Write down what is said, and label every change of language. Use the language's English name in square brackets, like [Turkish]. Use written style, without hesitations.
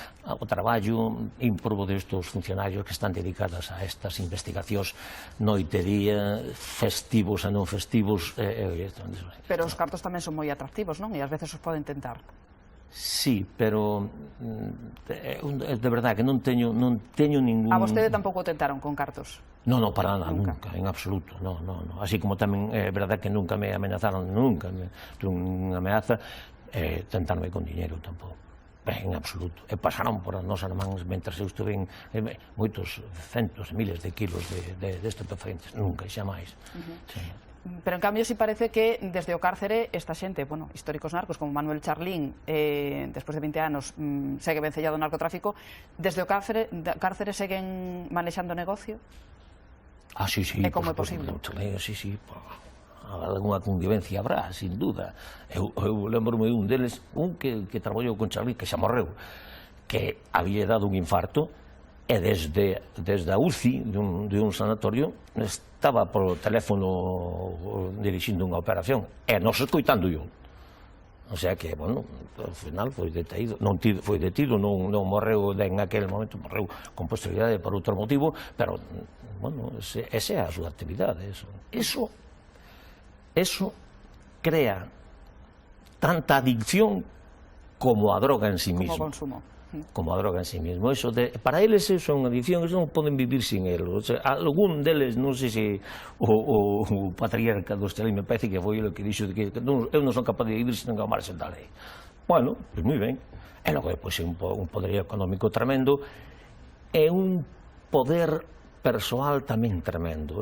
[Galician] O traballo ímprobo destes funcionarios que están dedicados a estas investigacións noite e día, festivos e non festivos. Pero os cartos tamén son moi atractivos, non? E ás veces os poden tentar. Sí, pero de verdade que non teño ningún... A vostede tampouco tentaron con cartos? Non, para nada, nunca, en absoluto, non. Así como tamén é verdade que nunca me amenazaron, nunca tuve unha ameaza, tentarme con diñeiro tampouco, en absoluto. E pasaron por as nosas mans, mentre eu estuve en moitos centos, miles de kilos de estupefacientes, nunca, xa máis. Pero en cambio si parece que desde o cárcere esta xente, bueno, históricos narcos como Manuel Charlín, despois de 20 anos segue vencellado ao narcotráfico, desde o cárcere seguen manexando negocio? Sí, e como é posible? [Spanish] Sí, alguna convivencia habrá, sin duda. [Galician] Eu lembro-me un deles, un que traballou con Charlín, que xa morreu, que había dado un infarto, e desde a UCI de un sanatorio estaba por teléfono dirixindo unha operación e nos escoitando yo. O sea que, bueno, ao final foi detido, non morreu en aquel momento, morreu con posterioridade por outro motivo, pero, bueno, esa é a súa actividade. Eso crea tanta adicción como a droga [Spanish] en sí mismo. [Galician] Como consumo. Como a droga [Spanish] en sí mismo. [Galician] Para eles eso é unha adicción, eles non poden vivir sin elo. Algún deles, non sei se o patriarca do Estelín, me parece que foi o que dixo que eu non son capaz de vivir sin ao marxen da lei. Bueno, pois moi ben. E logo depois é un poderío económico tremendo e un poder persoal tamén tremendo.